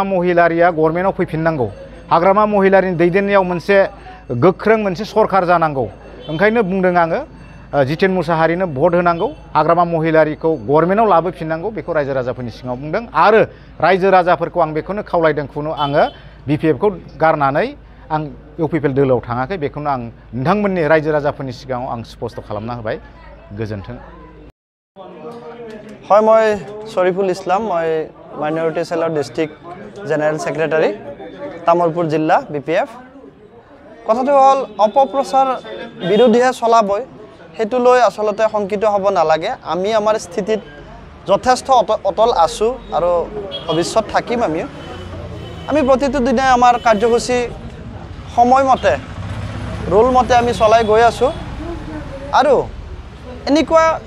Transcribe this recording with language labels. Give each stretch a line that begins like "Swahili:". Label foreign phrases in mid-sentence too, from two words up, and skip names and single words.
Bodo: महिलारिया गभर्नमेन्टआव फैफिननांगौ हाग्रामा महिलारिनि दैदेननायाव मोनसे गोख्रों मोनसे सरकार जानांगौ ओंखायनो बुंदों आङो जितेन मुसाहारिनो भट होनांगौ हाग्रामा महिलारिखौ गभर्नमेन्टआव लाबोफिननांगौ बेखौ रायजो राजाफोरनि सिगाङाव बुंदों आरो रायजो राजाफोरखौ आं बेखौनो खावलायदों खुनु आङो बिपिएफखौ गारनानै आं इउपिपिएल दोलोआव थाङाखै बेखौनो आं नोंथांमोननि रायजो राजाफोरनि सिगाङाव आं स्पष्ट खालामना होबाय गोजोन्थों
Assamese: হয় মই শরীফুল ইসলাম মই
English: minority cellৰ district general secretary
Assamese: তামুলপুৰ জিলা বিপিএফ কথাটো হ'ল অপপ্ৰচাৰ বিৰোধীহে চলাবই হেতু লৈ আসলতে শংকিত হ'ব নালাগে আমি আমাৰ স্থিতিত যথেষ্ট অটল আছো আৰু ভৱিষ্যত থাকিম আমি প্ৰতিটো দিনে আমাৰ কাৰ্যসূচী সময়মতে ৰোল মতে আমি চলাই গৈ আছো আৰু এনেকুৱা